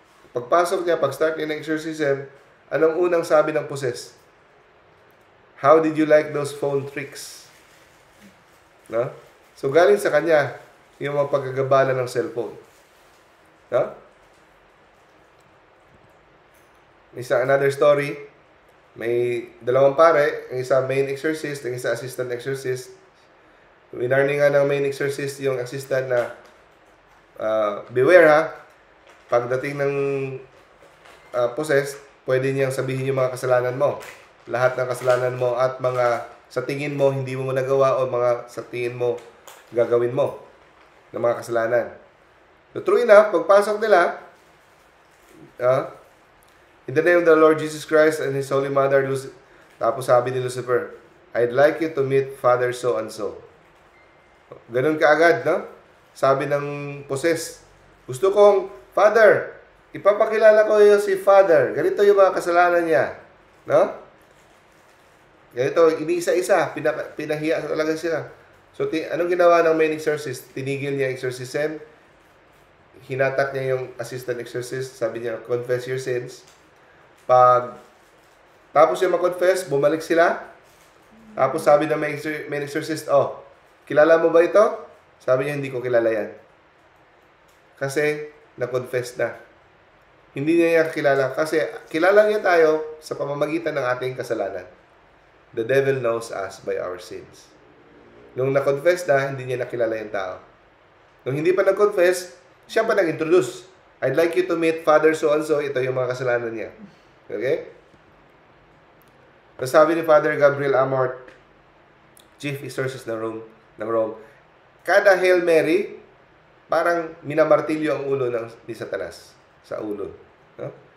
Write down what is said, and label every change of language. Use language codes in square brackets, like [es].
[tl] Pagpasok niya, pag-start niya ng exorcism, anong unang sabi ng possessed? [en] How did you like those phone tricks? No? [tl] So galing sa kanya yung mga paggagabala ng cellphone. No? Another story, may dalawang pare, ang isa main exorcist, ang isa assistant exorcist. Winarning nga ng main exorcist yung assistant na beware ha, pagdating ng possessed, pwede niyang sabihin yung mga kasalanan mo. Lahat ng kasalanan mo at mga sa tingin mo hindi mo nagawa o mga sa tingin mo gagawin mo ng mga kasalanan. [en] So true enough, [tl] pagpasok nila, [en] in the name of the Lord Jesus Christ and His Holy Mother, [tl] tapos sabi ni Lucifer, [en] I'd like you to meet Father so and so. [tl] Ganun kaagad, no? Sabi ng possessed, gusto kong, Father, ipapakilala ko yung si Father. Ganito yung mga kasalanan niya. No? Ganito, iniisa-isa, pinahiya talaga siya. So, anong ginawa ng main exorcist? Tinigil niya exorcism. Hinatak niya yung assistant exorcist. Sabi niya, [en] confess your sins. [tl] Tapos siya mag-confess, bumalik sila. Tapos sabi ng main exorcist, kilala mo ba ito? Sabi niya, hindi ko kilala yan. Kasi, na-confess na. Hindi niya kilala. Kasi, kilala niya tayo sa pamamagitan ng ating kasalanan. [en] The devil knows us by our sins. [tl] Nung na-confess na, hindi niya nakilala yung tao. Nung hindi pa nag-confess, siya pa nag-introduce. [en] I'd like you to meet Father so-and-so. [tl] Ito yung mga kasalanan niya. Okay? Tapos sabi ni Father Gabriel Amort, Chief Exorcist ng Rome, kada Hail Mary, parang minamartilyo ang ulo ni Satanas sa ulo. No?